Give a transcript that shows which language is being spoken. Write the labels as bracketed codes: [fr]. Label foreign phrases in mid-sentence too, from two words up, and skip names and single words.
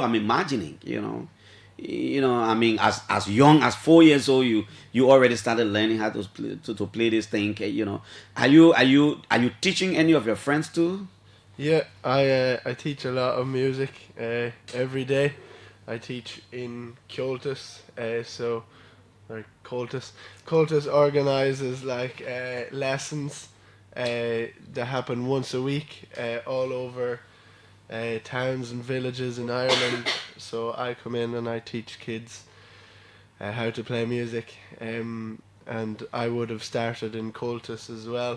[en] I'm imagining, I mean, as young as 4 years old, you already started learning how to play this thing. Are you teaching any of your friends too? Yeah, I teach a lot of music every day. I teach in Comhaltas, so like Comhaltas organises like lessons that happen once a week all over towns and villages in Ireland. So I come in and I teach kids how to play music, and I would have started in Comhaltas as well.